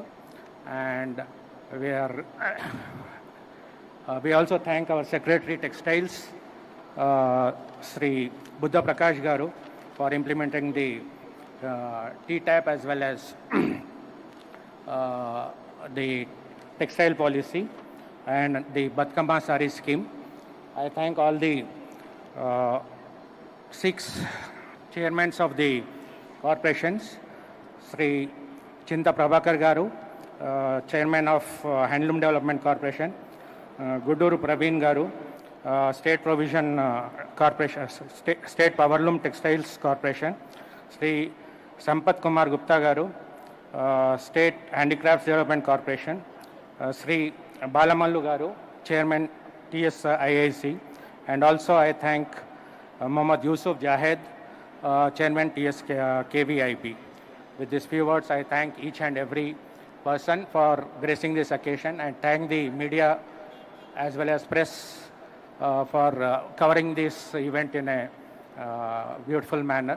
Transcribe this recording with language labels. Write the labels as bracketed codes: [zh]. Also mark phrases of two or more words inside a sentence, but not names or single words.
[en] And we also thank our Secretary Textiles, Sri Buddha Prakash Garu, for implementing the T-TAP as well as the textile policy and the Batkama Sari scheme. I thank all the 6 chairmen of the corporations, Sri Chinta Prabhakar Garu, Chairman of Handloom Development Corporation, Guduru Praveen Garu, State Provision Corporation, State Powerloom Textiles Corporation, Sri Sampath Kumar Gupta Garu, State Handicrafts Development Corporation, Sri Balamallu Garu, Chairman TS IIC, and also I thank Mohammad Yusuf Jahed, Chairman TS KVIP. With these few words, I thank each and every person for gracing this occasion, and thank the media as well as press for covering this event in a beautiful manner.